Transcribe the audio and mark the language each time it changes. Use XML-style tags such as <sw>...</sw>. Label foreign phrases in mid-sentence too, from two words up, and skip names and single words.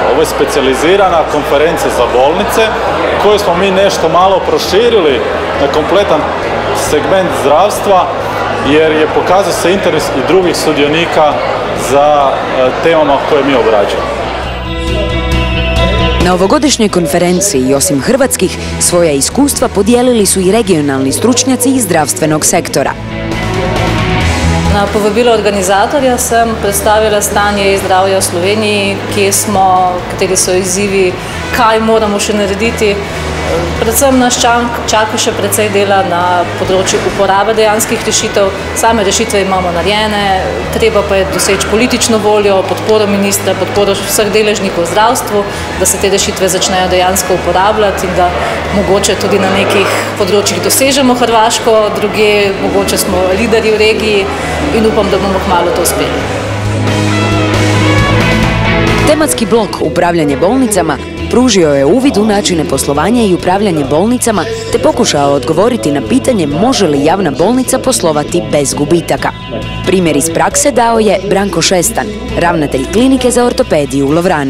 <hr>Ovo je specijalizirana konferencija za bolnice, koju smo mi nešto malo proširili na kompletan segment zdravstva, jer je pokazao se interes i drugih sudionika za temama koje mi obrađujemo. Na ovogodišnjoj konferenciji, osim hrvatskih, svoja iskustva podijelili su i regionalni stručnjaci iz zdravstvenog sektora.</hr> <sl>Na povabilo organizatorja sem predstavila stanje zdravja v Sloveniji, kje smo, kateri so izzivi, kaj moramo še narediti. Predvsem nas čaka še precej dela na področju uporabe dejanskih rešitev. Same rešitve imamo narejene, treba pa je doseči politično voljo, podporo ministra, podporo vseh deležnikov v zdravstvu, da se te rešitve začnejo dejansko uporabljati in da mogoče tudi na nekih področjih dosežemo Hrvaško, druge mogoče smo lideri v regiji in upam, da bomo kmalu to uspeli.</sl> <hr>Tematski blok Upravljanje bolnicama pružio je uvid u načine poslovanja i upravljanje bolnicama te pokušao odgovoriti na pitanje može li javna bolnica poslovati bez gubitaka. Primjer iz prakse dao je Branko Šestan, ravnatelj klinike za ortopediju u Lovranu.</hr>